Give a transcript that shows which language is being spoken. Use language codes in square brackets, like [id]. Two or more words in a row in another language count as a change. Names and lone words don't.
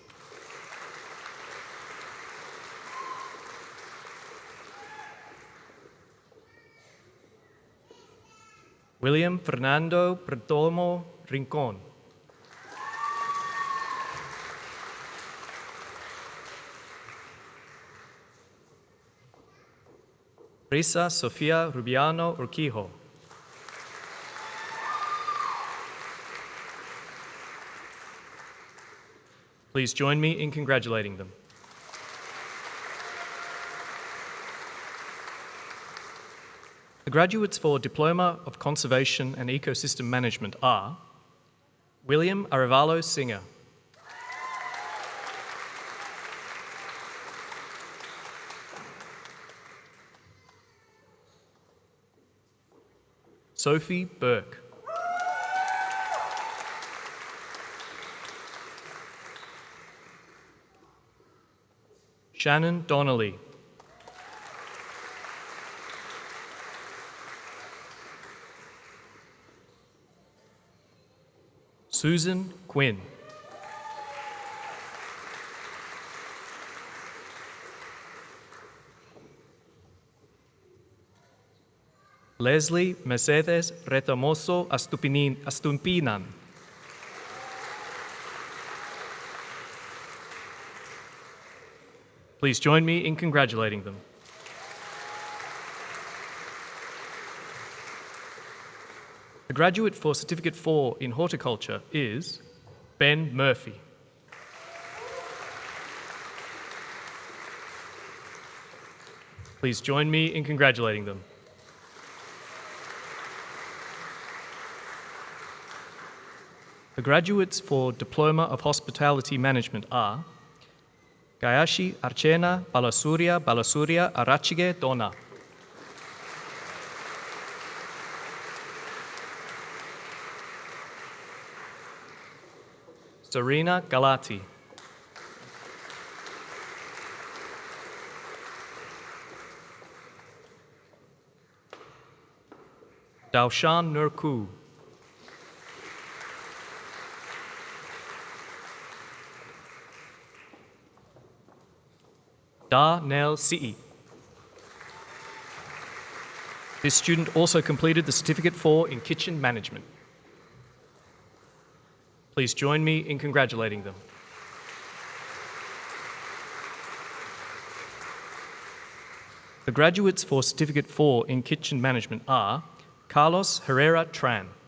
[en] William Fernando Perdomo Rincon, Risa Sofia Rubiano Urquijo, please join me in congratulating them. The graduates for Diploma of Conservation and Ecosystem Management are William Arevalo Singer, Sophie Burke, Shannon Donnelly, Susan Quinn, Leslie Mercedes Retamoso Astumpinan, please join me in congratulating them. The graduate for Certificate 4 in Horticulture is Ben Murphy. Please join me in congratulating them. The graduates for Diploma of Hospitality Management are Gayashi Archena Balasuria Arachige Dona, Serena Galati, Daushan Nurku, Da Nel Si'i. This student also completed the Certificate 4 in Kitchen Management. Please join me in congratulating them. The graduates for Certificate 4 in Kitchen Management are Carlos Herrera Tran,